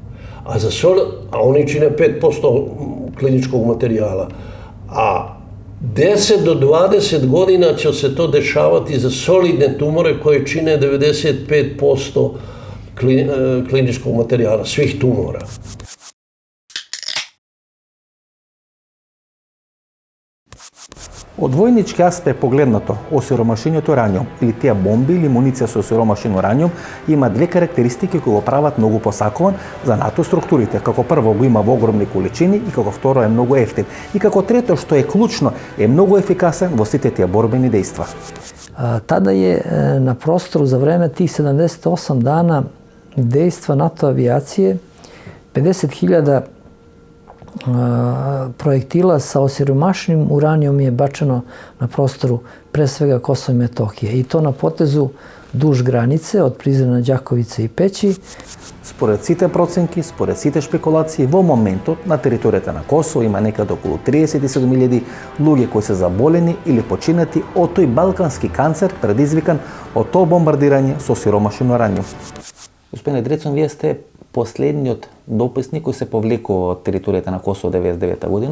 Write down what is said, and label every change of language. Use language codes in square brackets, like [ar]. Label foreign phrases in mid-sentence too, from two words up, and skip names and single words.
[sr] A oni čine 5% kliničkog materijala. A 10 do 20 godina će se to dešavati za solidne tumore koje čine 95% kliničkog materijala, svih tumora. [mk] Од војнички аспект погледнато, осиромашењето ураниум или тие бомби или муниција со осиромашен ураниум има две карактеристики кои го прават многу посакуван за НАТО структурите. Како прво го има во огромни количини и како второ е многу ефтин. И како трето, што е клучно, е многу ефикасен во сите тие борбени дејства. [sr] Tada je na prostoru za vreme tih 78 dana dejstva NATO avijacije 50.000 projektila sa osiromašenim uranijom je bačeno na prostoru pre svega Kosova i Metohije. I to na potezu duž granice od Prizrena, Đakovice i Peći. [mk] Според сите проценки, според сите шпекулации, во моментот на територијата на Косово има некаде околу 37.000 луѓе кои се заболени или починати од тој балкански канцер предизвикан од тоа бомбардирање со сиромашен ураниум. Господине Дрецун, вие сте последниот дописник кој се повлекува од територијата на Косово 99 година.